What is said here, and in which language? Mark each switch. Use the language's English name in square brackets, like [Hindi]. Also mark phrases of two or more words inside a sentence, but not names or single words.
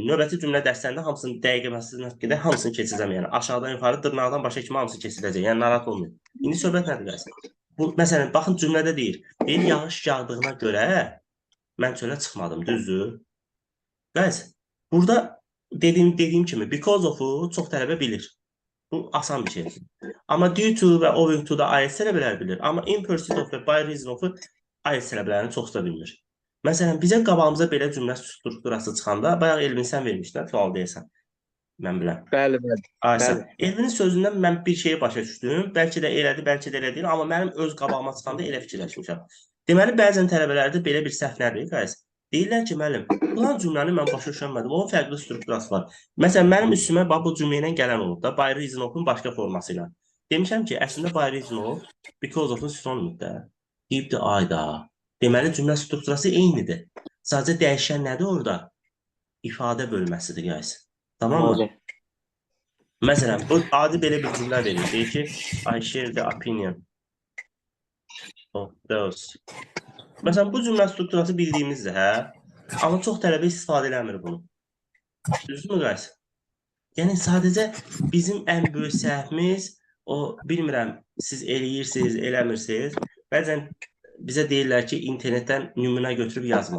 [Azerbaijani] Növbəti cümlə dərslərində hamısını dəqiqləməsindən qədər hamısını keçəcəm. Yəni aşağıdan yuxarı dırnaqdan başa kimi hamısı keçiləcək. Yəni narahat olmayın. İndi söhbət nədir gəlsin? Bu məsələn, baxın cümlədə deyir. Deyir, yağış yağdığına görə mən çölə çıxmadım, düzdür? Guys, burada dediyim kimi [English] because of- [Azerbaijani] u çox tələbə bilir. Bu asan bir şey. Amma [English] due to [Azerbaijani] və [English] owing to [Azerbaijani] da AES tələbələr bilir. Amma [English] in pursuit of [Azerbaijani] və [English] by reason of- [Azerbaijani] u AES tələbələrini çox da bilmir. Məsələn, bizə qabağımıza belə cümlə strukturası çıxanda, bayaq Elvin sən vermişdən, sual deyəsən. Mən biləm. Bəli. Elvinin sözündən mən bir şeyi başa düşdüm. Bəlkə də elədi, bəlkə də elə deyil. Amma mənim öz qabağıma çıxanda elə fikirləşmişəm. Deməli, bəzən tələbələrdə belə bir səhv nədir, guys? Deyirlər ki, müəllim, filan cümləni mən başa düşmədim. Onun fərqli strukturası var. Məsələn, mənim üstümə bu cümlə ilə gələn olub da, [English] by reason of- [Azerbaijani] un başqa forması ilə. Demişəm ki, əslində [English] by reason of, because of- [Azerbaijani] un sinonimdir. Deyibdir, ayda. Deməli, cümlə strukturası eynidir. Sadəcə dəyişən nədir orada? İfadə bölməsidir, guys. [Turkish] Tamam mı? [Azerbaijani] Məsələn, bu adi belə bir cümlə verir. Deyir ki, [English] I share the opinion of those. [Azerbaijani] Məsələn, bu cümlə strukturası bildiyimizdir, hə? Amma çox tələbə istifadə eləmir bunu. Düzdürmü, guys? Yəni, sadəcə bizim ən böyük səhvimiz O bilmirəm, siz eləyirsiniz, eləmirsiniz. Bəzən bizə deyirlər ki, internetdən nümunə götürüb yazma.